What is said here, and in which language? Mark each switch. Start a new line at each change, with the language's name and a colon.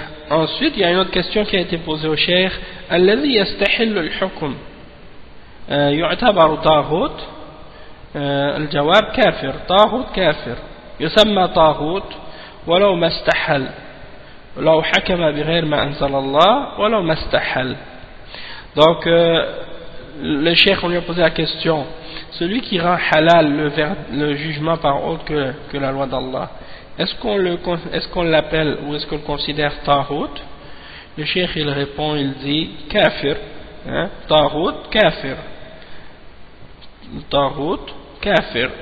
French: Ensuite, il y a une autre question qui a été posée au cheikh.
Arabic: الذي يستحل الحكم يعتبر طاغوت؟ الجواب كافر، طاغوت كافر يسمى طاغوت ولو ما استحل، ولو حكم بغير ما أنزل الله ولو ما استحل.
French: Donc le cheikh on lui a posé la question, celui qui rend halal le jugement par autre que la loi d'Allah, est-ce qu'on l'appelle ou est-ce qu'on le considère taghut? Le cheikh il répond, il dit kafir, hein? Taghut kafir, taghut kafir.